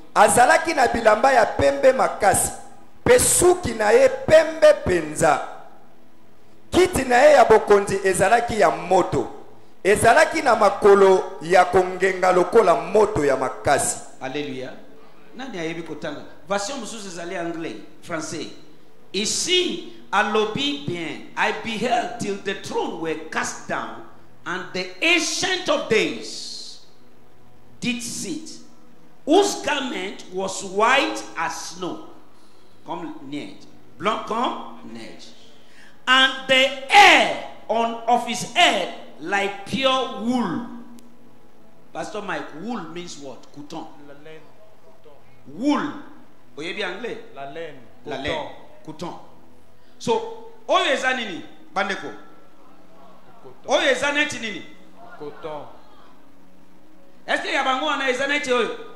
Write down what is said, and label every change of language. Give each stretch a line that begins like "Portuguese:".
Lingala: Azalaki na bilamba ya pembe makasi. Pesuki na ye pembe penza. Kiti na ye ya bokonzi ezalaki ya moto. Ezalaki na makolo ya kongenga lokola moto ya makasi. Alléluia. Nani ayebi kotanga. Version mususu ezali anglais, français.
French: Ici, à l'obi bien,
English: I beheld till the throne were cast down, and the ancient of days did sit, whose garment was white as snow,
French: comme neige, blanc comme neige,
English: and the hair of his head like pure wool. Pastor Mike, wool means what?
French: Coton. La laine.
English: Wool.
French: Vous voyez bien anglais? La laine. La laine. Coton.
Lingala: So, oyo eza nini? Bandeko. Oyo eza neti nini?
French: Coton. Est-ce que
Lingala: yabango wana eza neti oyo?